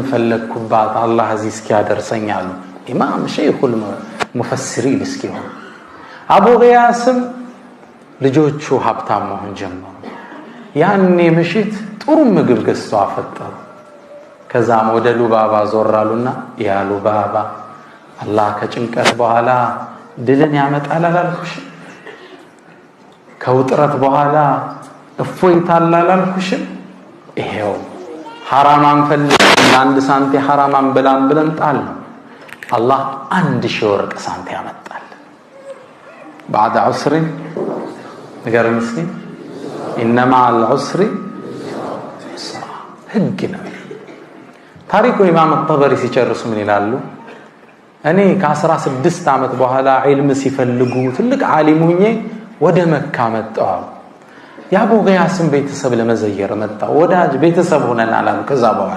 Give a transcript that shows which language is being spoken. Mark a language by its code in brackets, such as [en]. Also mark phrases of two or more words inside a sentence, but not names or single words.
[am] ፈለግኩባት። አላህ እዚህ እስኪያደርሰኛል ኢማም [ar] شيخ المفسرين [am] እስኪሆን። አቡ ጊያስም ልጆቹ ሀብታም መሆን ጀመሩ። ያኔ ምሽት ጥሩ ምግብ ገዝተው አፈጠሩ። ከዛም ወደ ሉባባ ዞራሉና ያ ሉባባ አላህ ከጭንቀት በኋላ ድልን ያመጣል አላልኩሽ? ከውጥረት በኋላ እፎይታ አላልኩሽ? ይሄው ሐራማን ፈልገን 1 ሳንቲ ሐራማን ብለን ጣል ነው። አላህ 1000 ወርቅ ሳንቲ ያመጣል። [ar] بعد عسر [am] ነገር ምስኪን [ar] انما العسر يسرا [am] ህግ ነው። ታሪኩ ኢማም ጠበሪ ሲጨርሱ ምን ይላሉ? እኔ ከ16 ዓመት በኋላ ዒልም ሲፈልጉ ትልቅ ዓሊም ሆኜ ወደ መካ መጣሁ። የአቡ ጊያስን ቤተሰብ ለመዘየር መጣሁ። ወዳጅ ቤተሰብ ሆነን አላም። ከዛ በኋላ